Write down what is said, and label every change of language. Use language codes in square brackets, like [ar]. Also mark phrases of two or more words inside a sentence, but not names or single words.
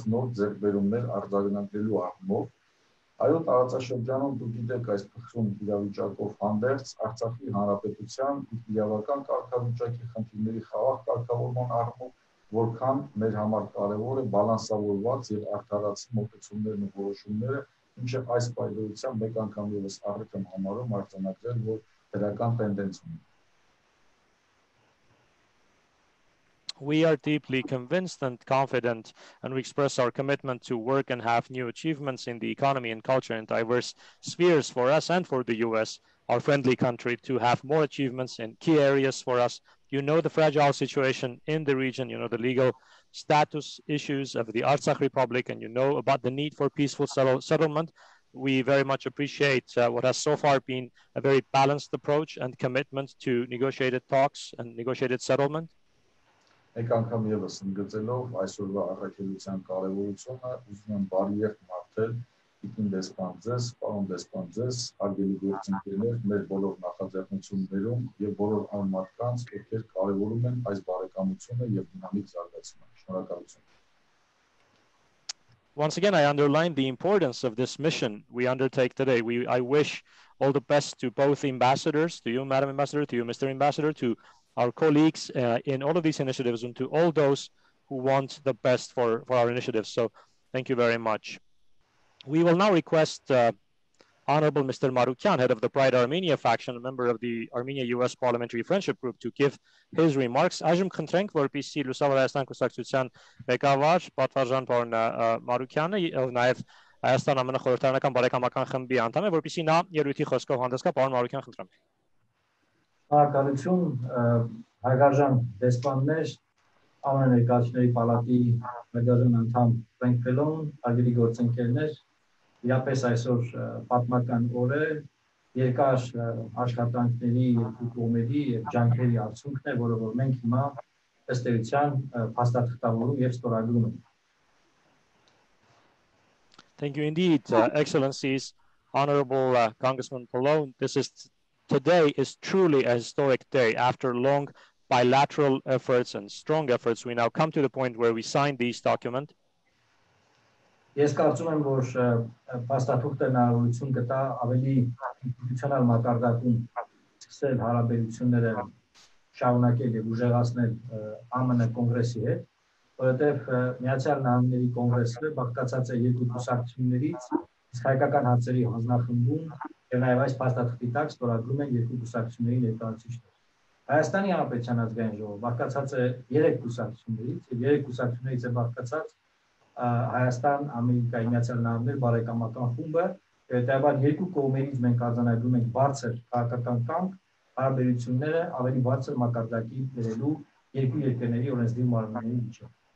[hy] նոր ձեռքբերումներ արձանագրելու առումով այո տարածաշրջանում դուք գիտեք այս փխրուն իրավիճակով հանդերձ Արցախի հանրապետության իրավական կարգավիճակի խնդիրների խաղաղ կարգավորման առումով որքան մեր համար կարևոր է բալանսավորված եւ արդարացի մոտեցումներն ու որոշումները ինչը այս պայմանությամբ մեկ անգամ եւս առիթ եմ համարում արձանագրել որ դրական տենդենց ունի [en] We are deeply convinced and confident, and we express our commitment to work and have new achievements in the economy and culture in diverse spheres for us and for the US, our friendly country, to have more achievements in key areas for us. You know the fragile situation in the region, you know the legal status issues of the Artsakh Republic, and you know about the need for peaceful settlement. We very much appreciate what has so far been a very balanced approach and commitment to negotiated talks and negotiated settlement. [hy] Մեկ անգամ եւս ընդգծելով այսօրվա առաքելության կարեւորությունը, ուզում եմ բարի երթ մաղթել Տիկին դեսպան ձեզ, հարգելի գործընկերներ, մեր բոլոր նախաձեռնություններում եւ բոլոր անմատկանց, ովքեր կարեւորում են այս բարեկամությունը եւ դինամիկ զարգացումը։ Շնորհակալություն։ [en] Once again, I underline the importance of this mission we undertake today. I wish all the best to both ambassadors, to you, Madam Ambassador, to you, Mr. Ambassador, to our colleagues in all of these initiatives and to all those who want the best for our initiatives. So thank you very much. We will now request Honorable Mr. Marukyan, head of the Pride Armenia faction, a member of the Armenia-US Parliamentary Friendship Group, to give his remarks. [hy] Այժմ խնդրենք, որպեսզի Լուսավոր Հայաստան կուսակցության ղեկավար Պատվարժան պարոն Մարուկյանը, ով նաև Հայաստան ԱՄՆ խորհրդարանական բարեկամական խմբի անդամ է, որպեսզի նա ելույթի խոսքով հանդես գա, պարոն Մարուկյան, խնդրեմ։ Շնորհակալություն, հարգարժան դեսպաններ, ԱՄՆ Ներկայացուցիչների պալատի հարգարժան անդամ Ֆրենկ Ֆելոն, հարգելի գործընկերներ, իրապես այսօր պատմական օր է, երկար աշխատանքների երկու կողմերի եւ ջանքերի արդյունքն է, որը որ մենք հիմա ըստ էության փաստաթղթավորում եւ ստորագրում ենք։ [en] Thank you indeed, Excellencies, Honorable Congressman Pallone. Today is truly a historic day. After long bilateral efforts and strong efforts, we now come to the point where we sign these documents. [hy] Ես կարծում եմ, որ փաստաթուղթը հնարավորություն կտա ավելի ինստիտուցիոնալ մակարդակում սկսել հարաբերությունները շարունակել եւ ուժեղացնել ԱՄՆ կոնգրեսի հետ, որովհետեւ Միացյալ Նահանգների կոնգրեսը բաղկացած է երկու կուսակցություններից, իսկ հայկական հարցերի հանձնախմբում եւ նաեւ այս փաստաթղթի տակ ստորագրում են երկու կուսակցությունների ներկայացուցիչներ։ Հայաստանի Հանրապետության ազգային ժողովը բաղկացած է 3 կուսակցություններից եւ 3 կուսակցություններից է բաղկացած Հայաստան, Ամերիկայի Միացյալ Նահանգներ բարեկամական խումբը, հետեւաբար երկու կողմերից մենք արձանագրում ենք բարձր քաղաքական կամք, հարաբերությունները ավելի բարձր մակարդակի բերելու երկու երկրների օրենսդիր մարմինների միջև։